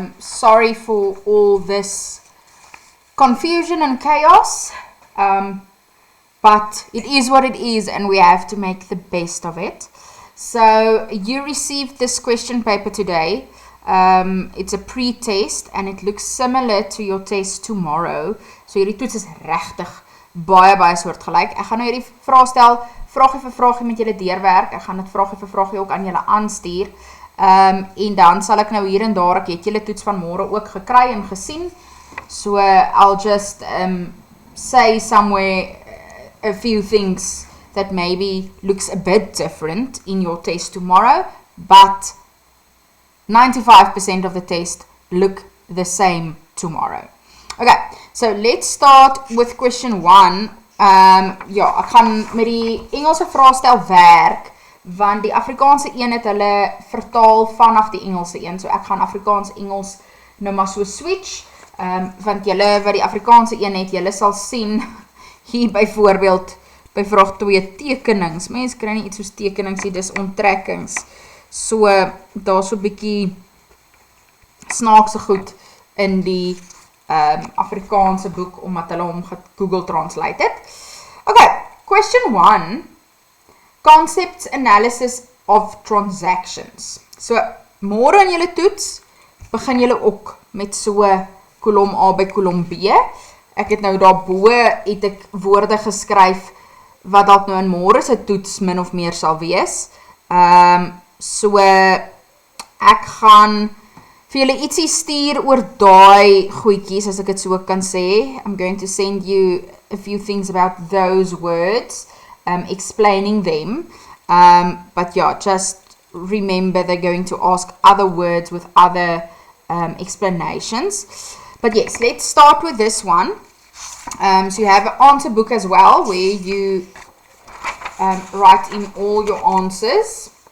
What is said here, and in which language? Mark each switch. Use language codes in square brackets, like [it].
[en] Sorry for all this confusion and chaos, but it is what it is and we have to make the best of it. So you received this question paper today. It's a pre-test and it looks similar to your test tomorrow. [af] So hierdie toets is regtig baie soortgelyk. Ek gaan nou hierdie vraag stel, vragie vir vragie met julle deurwerk. Ek gaan dit vragie vir vragie ook aan julle aanstuur. En dan sal ek nou hier en daar, ek het julle toets van môre ook gekry en gesien. [en] So I'll just say somewhere a few things that maybe looks a bit different in your test tomorrow, but 95% of the test look the same tomorrow. Okay, so let's start with question 1. [af] Ja, ek gaan met die Engelse vraestel werk, want die Afrikaanse een het hulle vertaal vanaf die Engelse een, so ek gaan Afrikaans-Engels nou maar so switch, want julle wat die Afrikaanse een het, julle sal sien, hier byvoorbeeld, by vraag 2 tekenings, mens kry nie iets soos tekenings, dis onttrekkings, so daar so bykie snaakse goed in die Afrikaanse boek, omdat hulle hom Google Translate het. [en] Okay, question 1, concepts analysis of transactions. [af] So, môre in julle toets, begin julle ook met so kolom A by kolom B. Ek het nou daarbo het ek woorde geskryf wat dalk nou in môre se toets min of meer sal wees. So ek gaan vir julle ietsie stuur oor daai goedjies, as ek het so kan sê. [en] I'm going to send you a few things about those words, explaining them. But yeah, just remember they're going to ask other words with other explanations. But yes, let's start with this one. So you have an answer book as well, where you write in all your answers.